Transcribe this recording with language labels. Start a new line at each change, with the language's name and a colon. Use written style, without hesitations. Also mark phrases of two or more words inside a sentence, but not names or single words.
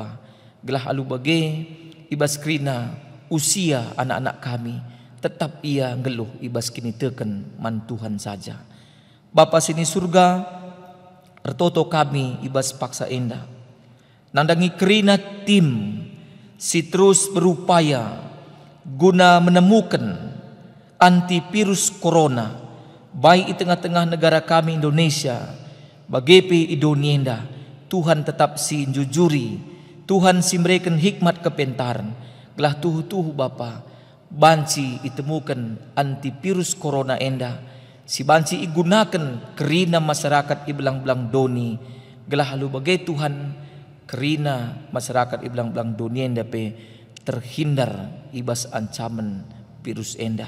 Batak Karo: Gelah alu bage ibas kerina usia anak-anak kami, tetap ia ngeluh ibas kini teken man Tuhan saja. Bapa sini surga, ertoto kami ibas paksa enda, nandangi kerina tim si
Indonesian: terus berupaya guna menemukan antivirus corona baik di tengah-tengah negara kami
Batak Karo: Indonesia, bagi Idonienda. Tuhan tetap si jujuri, Tuhan si mereken hikmat kepentaran, gelah tuhu Bapa, banci
Indonesian: ditemukan antivirus corona
Batak Karo: enda, si banci igunakan kerina masyarakat ibelang-belang doni, gelah halu bagai Tuhan kerina masyarakat ibelang-belang doni enda pe terhindar ibas ancaman virus enda.